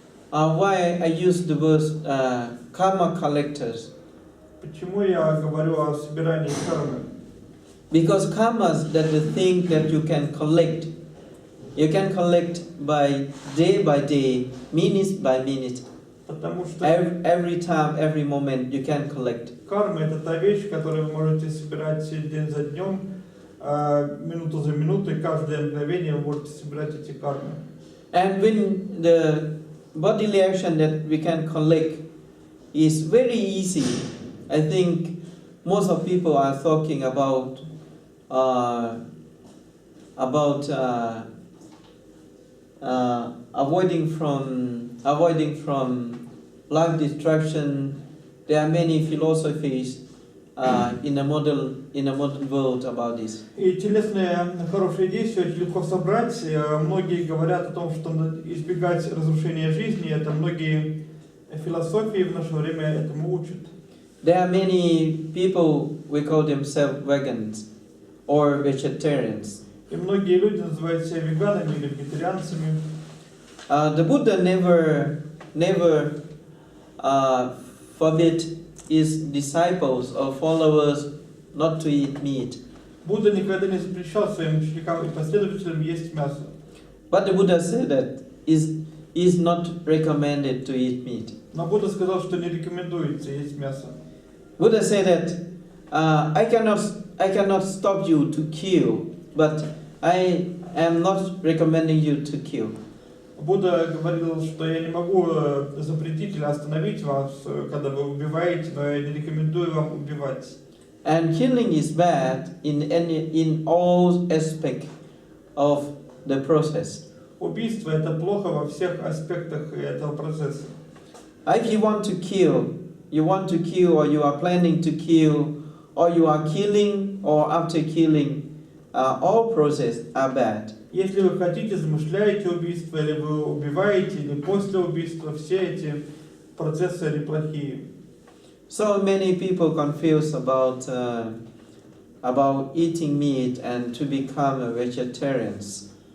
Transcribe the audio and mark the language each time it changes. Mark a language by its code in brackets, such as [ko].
[en] Why I use the word karma collectors? [ru] Почему я говорю о собирании кармы? [en] Because karmas that the thing that you can collect by day, minute by minute. [ru] Потому что [en] every time, every moment you can collect. [ru] Карма – это та вещь, которую вы можете собирать день за днем, минуту за минутой, каждое мгновение вы можете собирать эти кармы. [en] And when the bodily action that we can collect is very easy, I think most of people are talking about avoiding from life destruction. There are many philosophies in the modern world about this. [ru] И телесные хорошие действия очень легко собрать. Многие говорят о том, что надо избегать разрушения жизни. Это многие философии в наше время этому учат. [en] There are many people we call themselves vegans or vegetarians. [ru] И многие люди называют себя веганами или вегетарианцами. [en] The Buddha never forbid his disciples or followers not to eat meat. [ru] Будда никогда не запрещал своим ученикам и последователям есть мясо. [en] But the Buddha said that is not recommended to eat meat. [ru] Но Будда сказал, что не рекомендуется есть мясо. [en] Buddha said that I cannot stop you to kill, but I am not recommending you to kill. [ru] Будда говорил, что я не могу запретить или остановить вас, когда вы убиваете, но я не рекомендую вам убивать. [en] And killing is bad in all aspects of the process. [ru] Убийство это плохо во всех аспектах этого процесса. [en] If you want to kill, or you are planning to kill, or you are killing, or after killing, all processes are bad. [ru] Если вы хотите, замышляете убийство, или вы убиваете, или после убийства, все эти процессы они плохие. [en] So many people confused about eating meat and to become vegetarians.